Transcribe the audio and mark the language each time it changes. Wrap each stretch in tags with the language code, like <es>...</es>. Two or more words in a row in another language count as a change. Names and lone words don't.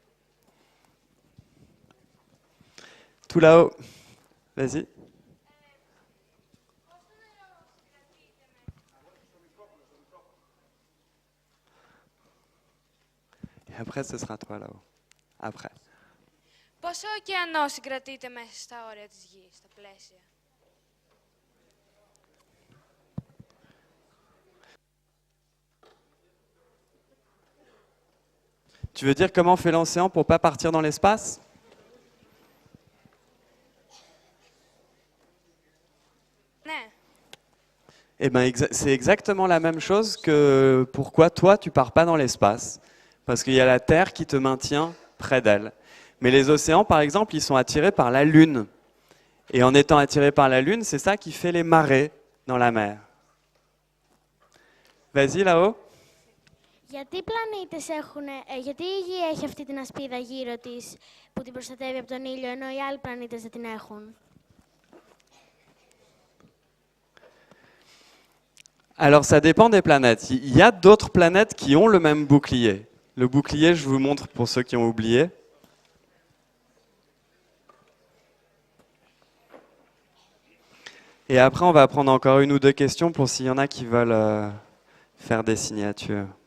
<fr>Tout là-haut. Vas-y. Et après, ce sera toi là-haut. Après.</fr> <el>Πόσο ωκεανό συγκρατείται μέσα στα όρια της γης, στα πλαίσια?</el> <fr>Tu veux dire comment fait l'océan pour pas partir dans l'espace?</fr> <el>Ναι.</el> <fr>Eh ben, c'est exactement la même chose que pourquoi toi tu pars pas dans l'espace. Parce qu'il y a la Terre qui te maintient près d'elle. Mais les océans, par exemple, ils sont attirés par la Lune. Et en étant attirés par la Lune, c'est ça qui fait les marées dans la mer. Vas-y là-haut.</fr> <el>Γιατί οι πλανήτες γιατί η Γη έχει αυτή την ασπίδα γύρω της που την προστατεύει από τον ήλιο, ενώ οι άλλοι πλανήτες δεν την έχουν?</el> <fr>Alors ça dépend des planètes. Il y a d'autres planètes qui ont le même bouclier. Le bouclier, je vous montre pour ceux qui ont oublié. Et après, on va prendre encore une ou deux questions pour s'il y en a qui veulent faire des signatures.</fr>